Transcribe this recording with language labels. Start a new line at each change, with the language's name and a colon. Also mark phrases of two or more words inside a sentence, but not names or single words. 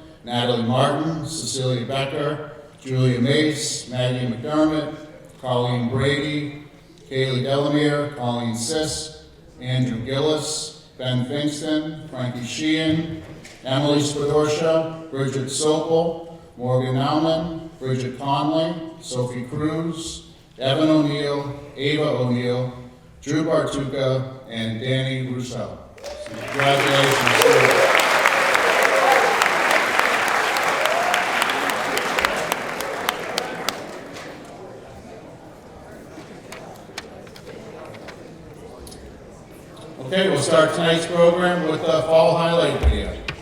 English: Natalie Martin, Cecilia Becker, Julia Mace, Maggie McDermott, Colleen Brady, Kaylee Delamere, Colleen Sisk, Andrew Gillis, Ben Fingston, Frankie Sheehan, Emily Spadorsha, Bridget Sopel, Morgan Nauman, Bridget Conley, Sophie Cruz, Evan O'Neill, Ava O'Neill, Drew Bartuca, and Danny Rousseau. Congratulations. Okay, we'll start tonight's program with the fall highlight video.